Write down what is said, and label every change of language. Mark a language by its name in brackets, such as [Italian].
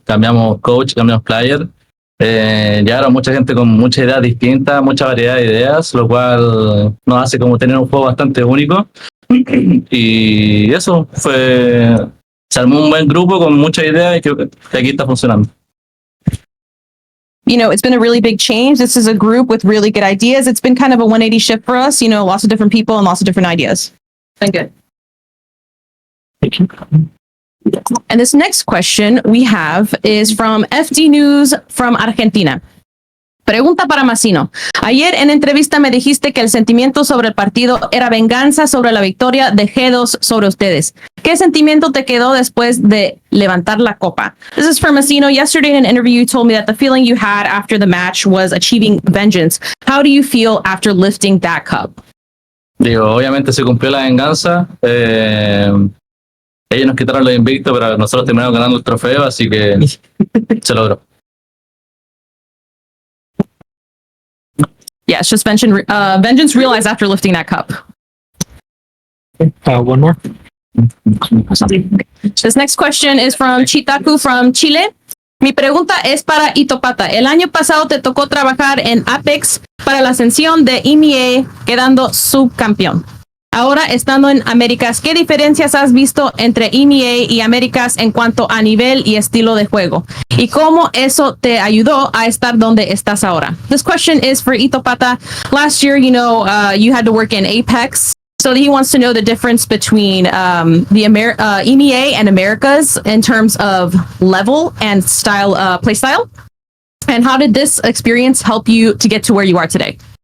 [Spanish] Cambiamos coach, cambiamos player. Llegaron mucha gente con muchas ideas distintas, mucha variedad de ideas, lo cual nos hace como tener un juego bastante único. Y eso se armó un buen grupo con muchas ideas y creo que aquí está funcionando. [English] It's been a really big change. This is a group with really good ideas. It's been kind of a 180 shift for us, lots of different people and lots of different ideas. Been good. Thank you. And this next question we have is from FDNEWS from Argentina. [Spanish] Pregunta para Mazzino. Ayer en entrevista me dijiste que el sentimiento sobre el partido era venganza sobre la victoria de G2 sobre ustedes. ¿Qué sentimiento te quedó después de levantar la copa? [English] This is for Mazzino. Yesterday in an interview you told me that the feeling you had after the match was achieving vengeance. How do you feel after lifting that cup? [Spanish] Digo, obviamente se cumplió la venganza. Ellos nos quitaron los invictos, pero nosotros terminamos ganando el trofeo, así que se logró. [English] Yeah, it's just vengeance realized after lifting that cup. One more. This next question is from Chitaku from Chile. [Spanish] Mi pregunta es para Itopata. El año pasado te tocó trabajar en Apex para la ascensión de EMEA, quedando subcampeón. Ahora, estando en Américas, ¿qué diferencias has visto entre EMEA y Américas en cuanto a nivel y estilo de juego? ¿Y cómo eso te ayudó a estar donde estás ahora? [English] This question is for Itopata. Last year, you had to work in Apex. So he wants to know the difference between the EMEA and Americas in terms of level and style, play style. And how did this experience help you to get to where you are today?